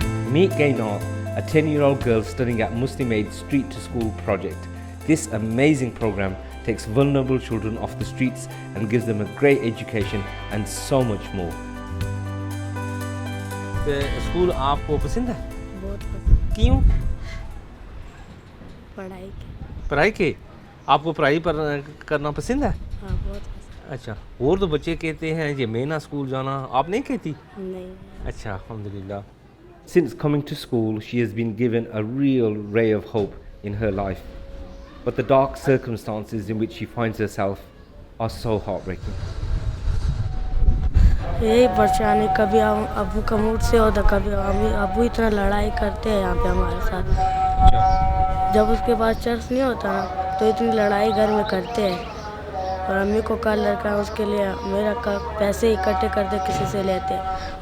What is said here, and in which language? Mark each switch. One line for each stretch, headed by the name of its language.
English: Meet Gainar, a 10-year-old girl studying at Muslim Aid's Street to School project. This amazing program takes vulnerable children off the streets and gives them a great education and so much more.
Hindi: The school आपको पसंद है? बहुत पसंद। क्यों? पढ़ाई के। पढ़ाई के? आपको पढ़ाई करना पसंद है? हाँ बहुत पसंद। अच्छा, और तो बच्चे कहते हैं ये मैं ना स्कूल जाना, आप नहीं कहती? नहीं। अच्छा, अल्हम्दुलिल्लाह.
English: Since coming to school, she has been given a real ray of hope in her life. But the dark circumstances in which she finds herself are so heartbreaking.
Hindi: यही परेशानी कभी अबू का मूड से होता, कभी अबू इतना लड़ाई करते हैं यहाँ पे हमारे साथ। जब उसके पास चर्च नहीं होता ना तो इतनी लड़ाई घर में करते हैं। और अम्मी को कल लड़का उसके लिए मेरा पैसे इकट्ठे करते किसी से लेते हैं।